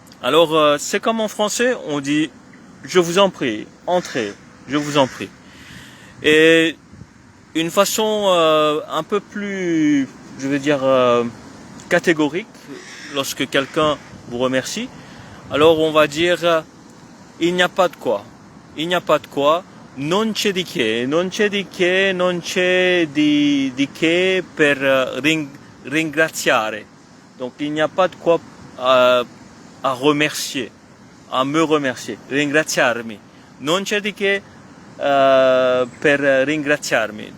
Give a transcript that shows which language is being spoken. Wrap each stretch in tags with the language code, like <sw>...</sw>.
<fr>Alors, c'est comme en français, on dit « je vous en prie, entrez, je vous en prie ». Et une façon un peu plus, je veux dire, catégorique, lorsque quelqu'un vous remercie, alors on va dire « il n'y a pas de quoi ». Il n'y a pas de quoi,</fr> <it>non c'è di che, non c'è di che, non c'è di che per ringraziare.</it> <fr>Donc, il n'y a pas de quoi à remercier, à me remercier, ringraziarmi.</fr> <it>Non c'è di che per ringraziarmi.</it>